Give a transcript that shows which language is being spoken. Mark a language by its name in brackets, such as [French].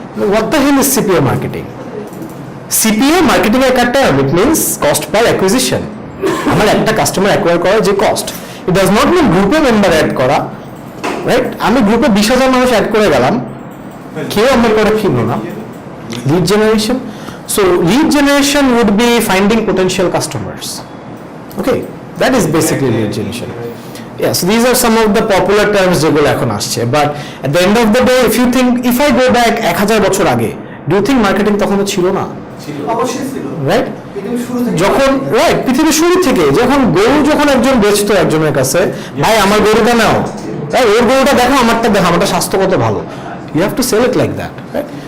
[English] What the hell is CPA marketing? [Bangla] CPA marketing এর একটা term, [English] It means cost per acquisition. [Bangla] আমার একটা customer acquire করার যে cost, [English] it does not mean [Bangla] গ্রুপে মেম্বার অ্যাড করা, রাইট? আমি গ্রুপে 20,000 মানুষ অ্যাড করে গেলাম, কেউ আমার করে কিনলো না। [English] Lead generation, so lead generation would be finding potential customers. Okay, that is basically lead generation. Yeah, so these are some of the popular terms [Bangla] যেগুলো এখন আসছে, [English] but at the end of the day, if you think, if I go back 1000 বছর আগে, do you think marketing [Bangla] তখন তো ছিল না? অবশ্যই ছিল, [English] Right? [Bangla] পৃথিবীর শুরু থেকে যখন, রাইট, পৃথিবীর শুরু থেকে যখন গরু যখন একজন বেচতো একজনের কাছে, ভাই আমার গরুটা নাও, রাইট, ওর গরুটা দেখো, আমারটা দেখো, আমারটা স্বাস্থ্য কত ভালো, [English] you have to sell it like that, right?